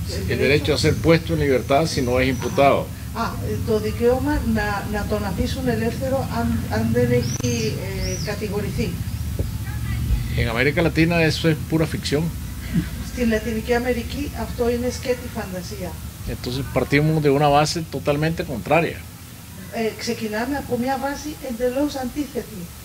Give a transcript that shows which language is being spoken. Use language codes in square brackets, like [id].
[es] El derecho a ser puesto en libertad si no es imputado. [el] Το δικαίωμα να τον αφήσουν ελεύθερο αν δεν έχει κατηγορηθεί. [es] En América Latina eso es pura ficción. [el] Στη Λατινική Αμερική αυτό είναι σκέτη φαντασία. [es] Entonces partimos de una base totalmente contraria. [el] Ξεκινάμε από μια βάση εντελώς αντίθετη.